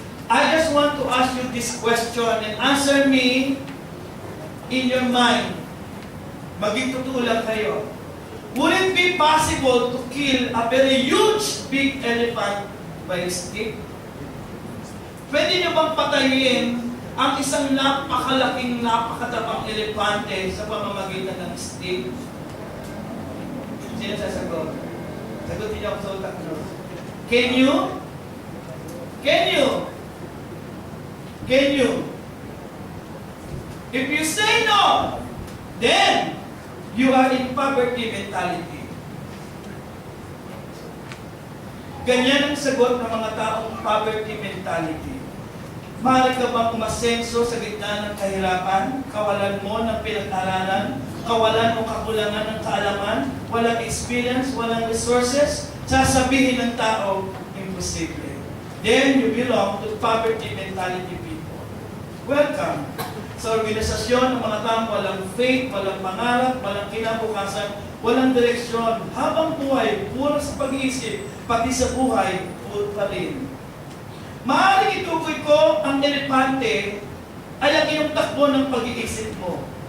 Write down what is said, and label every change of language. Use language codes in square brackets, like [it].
[en] I just want to ask you this question and answer me in your mind. [tl] Maging totoo lang kayo. [en] Would it be possible to kill a very huge big elephant by a stick? [tl] Pwede nyo bang patayin ang isang napakalaking, napakatabang elepante sa pamamagitan ng stick? Sino sasagot? Sagutin niyo ako sa utak nyo. [en] Can you? Can you? Can you? If you say no, then you are in poverty mentality. [tl] Ganyan ang sagot ng mga taong poverty mentality. Mahal ka bang umasenso sa gitna ng kahirapan, kawalan mo ng pinag-aralan, kawalan o kakulangan ng kaalaman, walang experience, walang resources? Sasabihin ng tao, imposible. [en] Then you belong to poverty mentality people. [tl] Welcome sa organisasyon ng mga taong walang faith, walang pangarap, walang kinabukasan, walang direksyon. Habang buhay, puro sa pag-iisip, pati sa buhay, puro pa rin. Maaaring itukoy ko ang elepante ay ang iyong takbo ng pag-iisip mo.